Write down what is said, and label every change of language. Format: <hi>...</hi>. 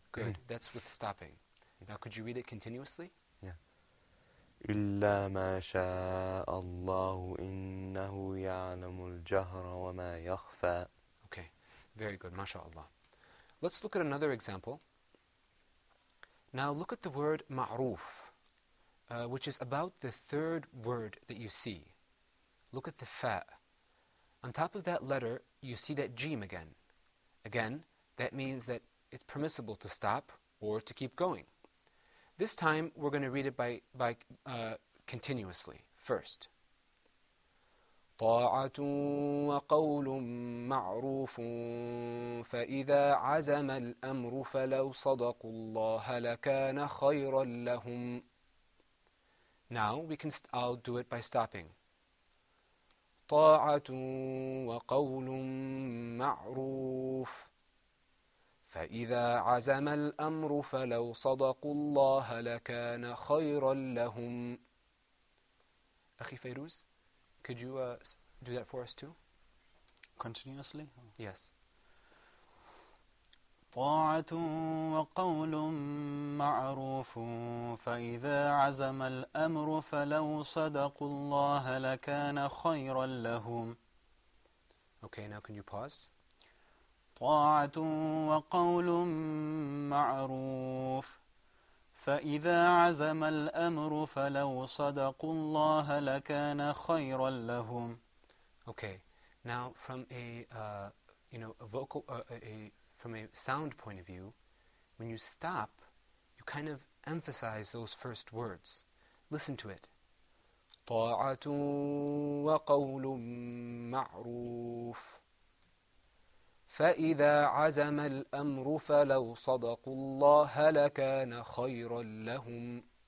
<en>Good, that's with stopping. Now could you read it continuously?</en> <ar>إلا ما شاء الله إنه يعلم الجهر وما يخفى.</ar> <en>Okay, very good, mashallah. Let's look at another example. Now look at the word ma'ruf, which is about the third word that you see. Look at the fa. On top of that letter, you see that jim again. Again, that means that it's permissible to stop or to keep going. This time, we're going to read it by continuously. First.</en> <ar>طاعة وقول معروف فإذا عزم الأمر فلو صدقوا الله لكان خيرا لهم.</ar> <en>Now, I'll do it by stopping.</en> <ar>طاعة وقول معروف فإذا عزم الأمر فلو صدقوا الله لكان خيرا لهم.</ar> <en>أخي فيروز, could you do that for us too? Continuously? Yes.</en> <ar>طاعة وقول معروف فإذا عزم الأمر فلو صدقوا الله لكان خيرا لهم.</ar> <en>Okay, now can you pause?</en> <ar>طاعة وقول معروف فإذا عزم الأمر فلو صدقوا الله لكان خيرا لهم.</ar> <en>Okay, now from a vocal, from a sound point of view, when you stop, you kind of emphasize those first words. Listen to it.</en> <ar>طاعة وقول معروف فإذا عزم الأمر فلو صدقوا الله لكان خيرا لهم.</ar>